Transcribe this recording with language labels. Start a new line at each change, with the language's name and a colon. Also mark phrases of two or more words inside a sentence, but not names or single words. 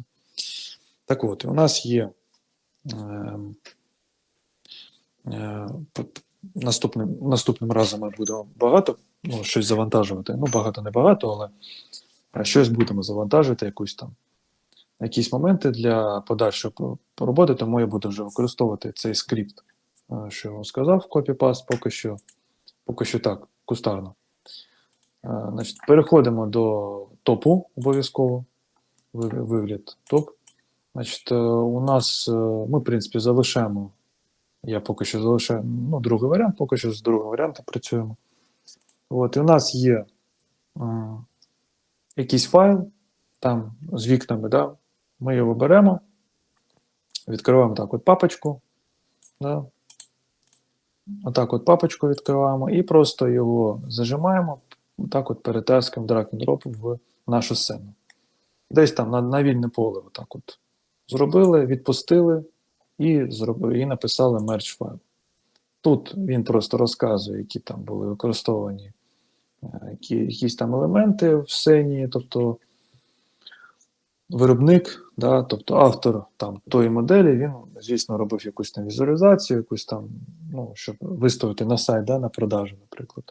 Ukrainian: Так от, у нас є наступним разом ми будемо багато щось завантажувати. Ну, багато не багато, але щось будемо завантажити, якісь моменти для подальшої роботи, тому я буду вже використовувати цей скрипт, що я вам сказав, copy-paste, поки що так, кустарно. Значить, переходимо до топу обов'язково, вигляд топ. Значить, у нас, ми, в принципі, залишаємо, я поки що залишаю, другий варіант, поки що з другим варіантом працюємо. От, і у нас є якийсь файл, там з вікнами, да, ми його беремо, відкриваємо так от папочку, да, отак от папочку відкриваємо і просто його зажимаємо, так от перетаскуємо drag-and-drop в нашу сцену. Десь там на вільне поле отак от зробили, відпустили і написали merge файл. Тут він просто розказує, які там були використовані якісь там елементи в сцені, тобто виробник, да, тобто автор там тої моделі, він, звісно, робив якусь там візуалізацію, якусь там, ну, щоб виставити на сайт, да, на продажу, наприклад.